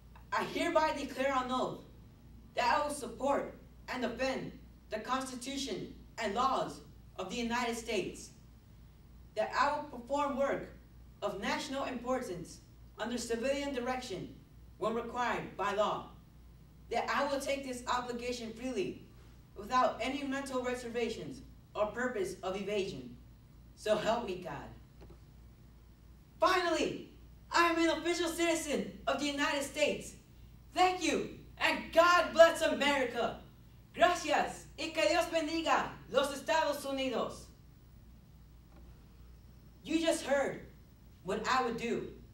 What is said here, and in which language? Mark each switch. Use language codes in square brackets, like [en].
[en] I hereby declare on oath that I will support and defend the Constitution and laws of the United States, that I will perform work of national importance under civilian direction when required by law, that I will take this obligation freely without any mental reservations or purpose of evasion. So help me God. Finally, I am an official citizen of the United States. Thank you, and God bless America. [es] Gracias, y que Dios bendiga los Estados Unidos. [en] You just heard what I would do.